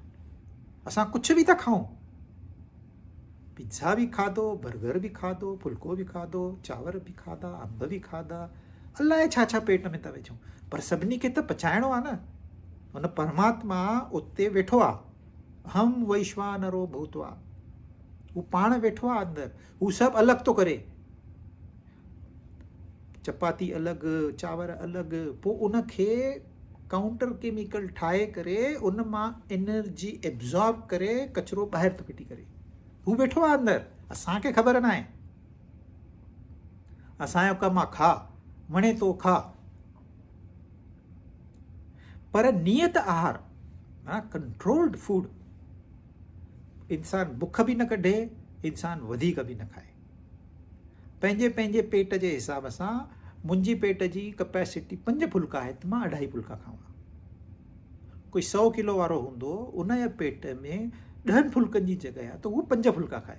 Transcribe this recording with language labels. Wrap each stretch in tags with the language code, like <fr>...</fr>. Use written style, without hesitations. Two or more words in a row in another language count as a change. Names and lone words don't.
<sd>असां कुझु बि था खाऊं, पिज़्ज़ा बि खाधो, बर्गर बि खाधो, फुल्को बि खाधो, चांवर बि खाधा, अंब बि खाधा, अलाए छा छा पेट में था विझूं, पर सभिनी खे त पचाइणो आहे न। हुन परमात्मा उते वेठो आहे,</sd> <sa>अहम वैश्वानरो भूत्वा,</sa> <sd>हू पाण वेठो आहे अंदरि, हू सभु अलॻि थो करे। चपाती अलॻि, चांवर अलॻि, पोइ उनखे</sd> <en>counter chemical</en> <sd>ठाहे करे उन मां</sd> <en>energy absorb</en> <sd>करे कचिरो ॿाहिरि थो फिटी करे। हू वेठो आहे अंदरि, असांखे ख़बर न आहे। असांजो कमु आहे खा, वणे थो खा। पर नियत आहार,</sd> <en>controlled food,</en> <sd>इंसान बुख बि न कढे, इंसान वधीक बि न खाए। पंहिंजे पंहिंजे पेट जे हिसाब सां, मुंहिंजी पेट जी कैपेसिटी 5 फुल्का आहे त मां 2.5 फुल्का खावां। कोई 100 किलो वारो हूंदो, उन जे पेट में 10 फुल्कनि जी जॻह आहे त उहो 5 फुल्का खाए।</sd>